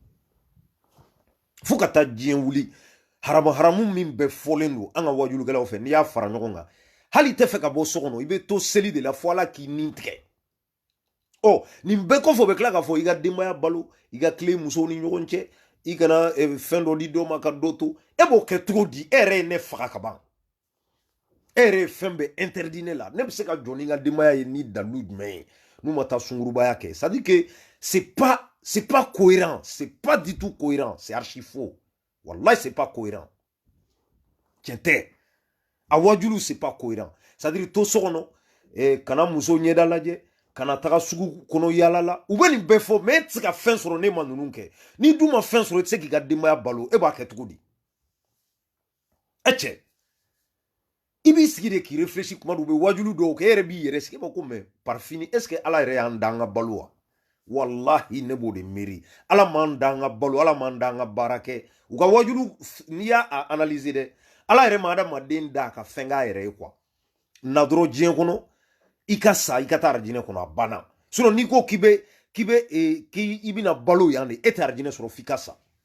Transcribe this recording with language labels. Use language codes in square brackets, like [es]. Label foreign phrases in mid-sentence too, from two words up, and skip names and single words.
[bm] fo ka taa diɲɛ wuli haramu min bɛɛ fɔlen don an ka wajulukɛlaw fɛ n'i y'a fara ɲɔgɔn kan hali i tɛ fɛ ka bɔ so kɔnɔ i bɛ to seli de la fo ala k'i nin tigɛ nin bɛɛ kɔfɛ u bɛ tila k'a fɔ i ka denbaya balo i ka tile musow ni ɲɔgɔn cɛ i kana fɛn dɔ di dɔ ma ka dɔ to e b'o kɛ cogo di e yɛrɛ ye ne faga ka ban e yɛrɛ ye fɛn bɛɛ interdit ne la ne bɛ se ka jɔ ni n ka denbaya ye ni dalu jumɛn ye n'u ma taa sungurubaya kɛ [fr] c'est à dire que c'est pas cohérent c'est pas du tout cohérent c'est archi faux [bm] wallahi [fr] c'est pas cohérent [bm] tiɲɛ tɛ a wajulu [fr] c'est pas cohérent c'est à dire [bm] to so kɔnɔ kana muso ɲɛda lajɛ kana taga sugu kɔnɔ yala la u bɛ nin bɛɛ fɔ mais e tɛ se ka fɛn sɔrɔ ne ma ninnu kɛ n'i dun ma fɛn sɔrɔ i tɛ se k'i ka denbaya balo e b'a kɛ cogo di cɛ i b'i sigi de k'i réfléchir kuma dɔw bɛ wajulu dɔw kɛ e yɛrɛ b'i yɛrɛ sigi e b'a ko [fr] mais par fini est ce que [bm] ala yɛrɛ y'an da an ka balo wa wallahi ne b'o de miiri ala m'an da an ka balo ala m'an da an ka baara kɛ u ka wajulu n'i y'a analyser dɛ ala yɛrɛ ma adamaden da a ka fɛn k'a yɛrɛ ye quoi na dɔrɔn diɲɛ kɔnɔ i ka sa i ka taa arijinɛ kɔnɔ a banna sinon n'i ko k'i bɛna balo yan de e tɛ arijinɛ sɔrɔ f'i ka sa